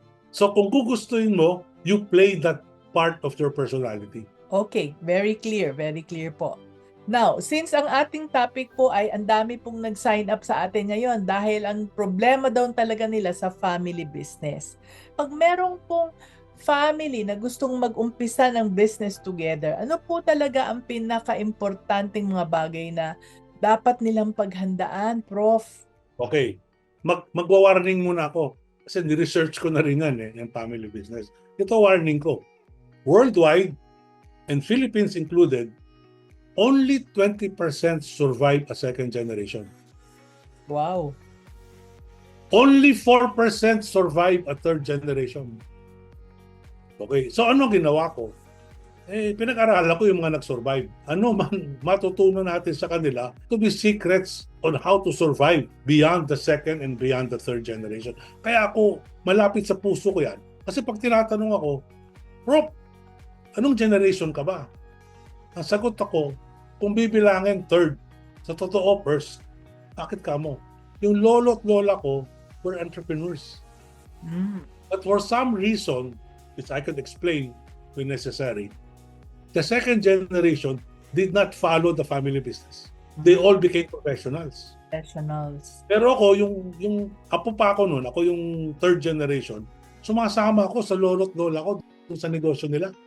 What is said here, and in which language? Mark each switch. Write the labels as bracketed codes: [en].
[en] So [tl] kung gugustuhin mo, [en] you play that part of your personality. Okay, very clear po. [tl] Now, since ang ating topic po ay ang dami pong nag-sign up sa atin ngayon dahil ang problema daw talaga nila sa family business. Pag merong pong family na gustong mag-umpisa ng business together, ano po talaga ang pinaka-importanting mga bagay na dapat nilang paghandaan, Prof? Okay, magwa-warning muna ako kasi ni-research ko na rin yan yung family business. Ito warning ko. [en] Worldwide, and Philippines included, only 20% survive a second generation. Wow. Only 4% survive a third generation. [tl] Okay, so ano ginawa ko? Pinag-aralan ko yung mga nag-survive. Ano man matutunan natin sa kanila [en] to be secrets on how to survive beyond the second and beyond the third generation. [tl] Kaya ako, malapit sa puso ko yan. Kasi pag tinatanong ako, Prof, anong generation ka ba? Ang sagot ako, kung bibilangin third, sa totoo first. Bakit ka mo? Yung lolo at lola ko [en] were entrepreneurs. But for some reason, which I could explain when necessary, the second generation did not follow the family business. They all became professionals. [tl] Pero ako, yung apo pa ako noon, ako yung third generation, sumasama ako sa lolo at lola ko sa negosyo nila.